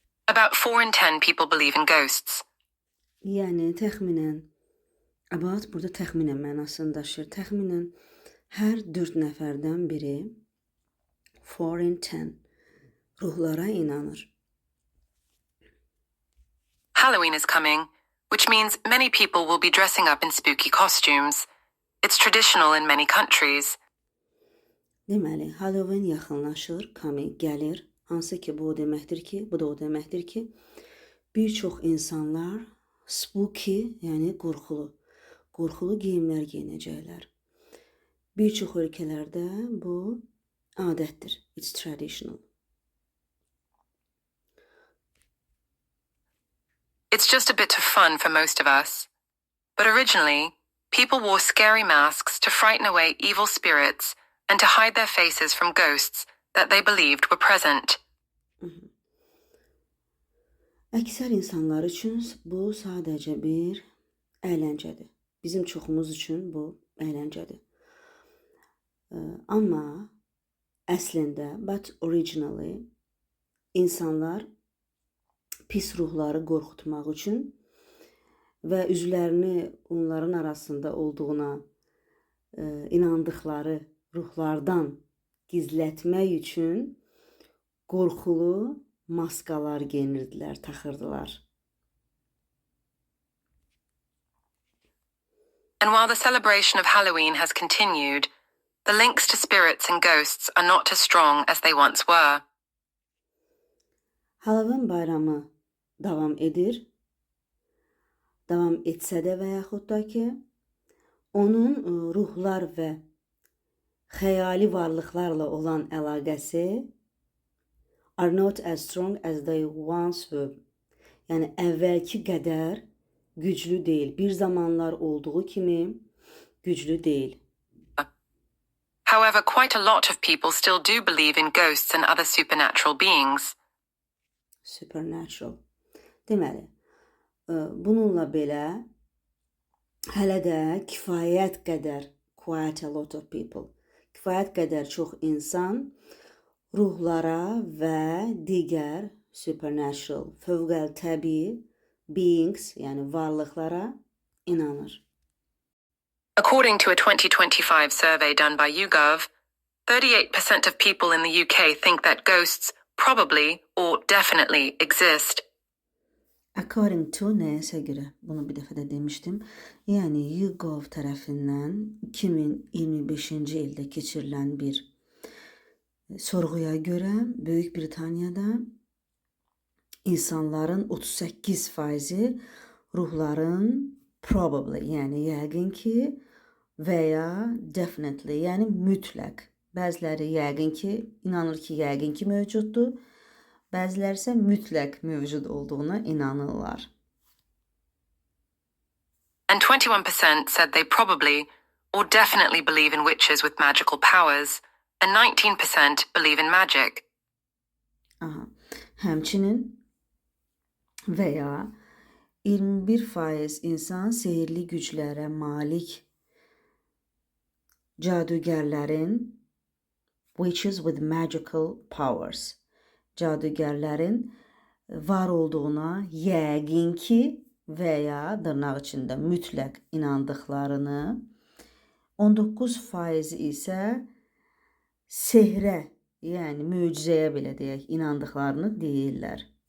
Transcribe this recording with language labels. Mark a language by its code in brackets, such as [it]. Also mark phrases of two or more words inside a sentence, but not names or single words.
[en] About 4 in 10 people believe in ghosts. [az] Yəni təxminən about burada təxminən mənasını daşıyır. Təxminən hər 4 nəfərdən biri [en] 4 in 10 [az] ruhlara inanır. [en] Halloween is coming, which means many people will be dressing up in spooky costumes. It's traditional in many countries. [az] Deməli, Halloween yaxınlaşır, coming gəlir. Hansı ki bu da o deməkdir ki, bir çox insanlar spooky, yəni qorxulu geyimlər geyinəcəklər. Bir çox ölkələrdə bu adətdir. [en] It's traditional. It's just a bit of fun for most of us. But originally, people wore scary masks to frighten away evil spirits and to hide their faces from ghosts that they believed were present. [az] Əksər insanlar üçün bu sadəcə bir əyləncədir. Bizim çoxumuz üçün bu əyləncədir. Amma əslində, but originally, insanlar pis ruhları qorxutmaq üçün və üzlərini onların arasında olduğuna inandıkları ruhlardan gizlətmək üçün qorxulu maskalar geyinirdilər, taxırdılar. [en] And while the celebration of Halloween has continued, the links to spirits and ghosts are not as strong as they once were. [az] Halloween bayramı davam edir. Davam etsə də və yaxud da ki, onun ruhlar və xəyali varlıqlarla olan əlaqəsi [en] are not as strong as they once were. [az] Yəni əvvəlki qədər güclü deyil. Bir zamanlar olduğu kimi güclü deyil. [en] However, quite a lot of people still do believe in ghosts and other supernatural beings. Supernatural. [az] Deməli, bununla belə hələ də kifayət qədər, [en] quite a lot of people, [az] kifayət qədər çox insan ruhlara və digər supernatural, fövqəltəbii beings, yəni varlıqlara inanır. [en] According to a 2025 survey done by YouGov, 38% of people in the UK think that ghosts probably or definitely exist. According to [az] nəyəsə görə, bunu bir dəfə də demişdim. Yəni YouGov tərəfindən 2025-ci ildə keçirilən bir sorğuya görə Böyük Britaniyada insanların 38% ruhların probably, yəni yəqin ki və ya definitely, yəni mütləq. Bəziləri yəqin ki, inanır ki, yəqin ki mövcuddur. Bəziləri isə mütləq mövcud olduğuna inanırlar. [en] And 21% said they probably or definitely believe in witches with magical powers, and 19% believe in magic. Aha. [az] Həmçinin və ya 21% insan sehirli güclərə malik cadugərlərin, [en] witches with magical powers, [az] cadugərlərin var olduğuna yəqin ki və ya dırnaq içində mütləq inandıqlarını, 19% isə sehrə, yəni möcüzəyə belə deyək, inandıqlarını deyirlər.